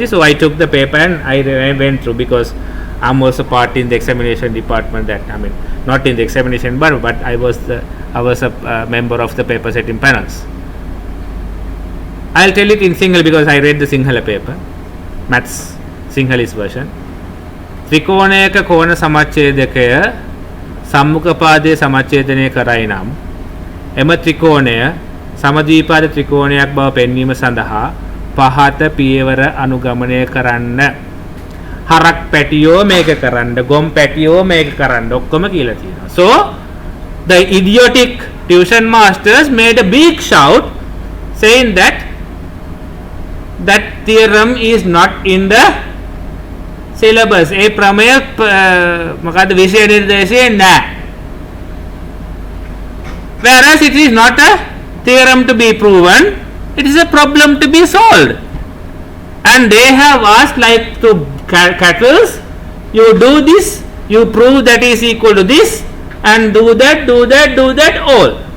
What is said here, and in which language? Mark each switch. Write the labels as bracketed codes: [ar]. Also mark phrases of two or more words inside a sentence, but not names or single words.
[en] So I took the paper and I went through, because I'm also part in the examination department. That, I mean, not in the examination but I was a member of the paper setting panels. I'll tell it in Sinhala because I read the Sinhala paper, maths Sinhalese version. [si] ත්‍රිකෝණයක කෝණ සමච්ඡේදකය සම්මුඛපාදයේ සමච්ඡේදනය කරයි නම් එම ත්‍රිකෝණය සමද්විපාද ත්‍රිකෝණයක් බව පෙන්වීම සඳහා පහත පියවර අනුගමනය කරන්න. හරක් පැටියෝ මේක කරන්න, ගොම් පැටියෝ මේක කරන්න, ඔක්කොම කියලා තියෙනවා. [en] So the idiotic tuition masters made a big shout saying that theorem is not in the syllabus. [si] ඒ ප්‍රමේය මොකද්ද විෂය නිර්දේශයේ නැහැ. [en] Whereas it is not a theorem to be proven, it is a problem to be solved. And they have asked, like to cattle, you do this, you prove that is equal to this, and do that all.